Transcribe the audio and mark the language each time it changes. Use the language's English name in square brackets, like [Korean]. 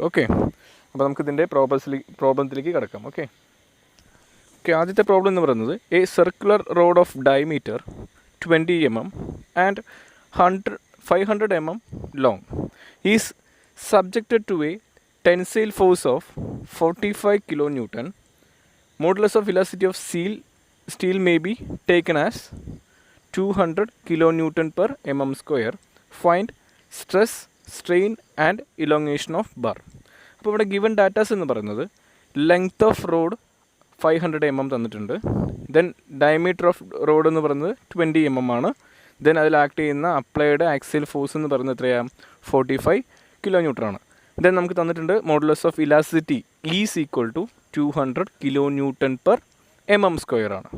[Malayalam] Okay, അപ്പോൾ നമുക്കിതിൻ്റെ പ്രോബ്ലത്തിലേക്ക് കിടക്കാം. ഓക്കെ, ആദ്യത്തെ പ്രോബ്ലം എന്ന് പറയുന്നത് [English] A circular rod of diameter 20 mm and 500 mm long is subjected to a tensile force of 45 kN. Modulus of elasticity of steel may be taken as 200 kN per mm square. Find stress, strain and elongation of bar. [Malayalam] അപ്പോൾ ഇവിടെ given datas എന്ന് പറയുന്നത് length off road 500 mm തന്നിട്ടുണ്ട്. Then diameter off road എന്ന് പറയുന്നത് 20 mm ആണ്. Then അതിൽ act ചെയ്യുന്ന അപ്ലൈഡ് ആക്സിയൽ ഫോഴ്സ് എന്ന് പറയുന്നത് എത്രയാണ്, 45 kN ആണ്. [English] then [Malayalam] നമുക്ക് തന്നിട്ടുണ്ട് [English] Modulus of elasticity is equal to 200 kN per mm square ആണ്.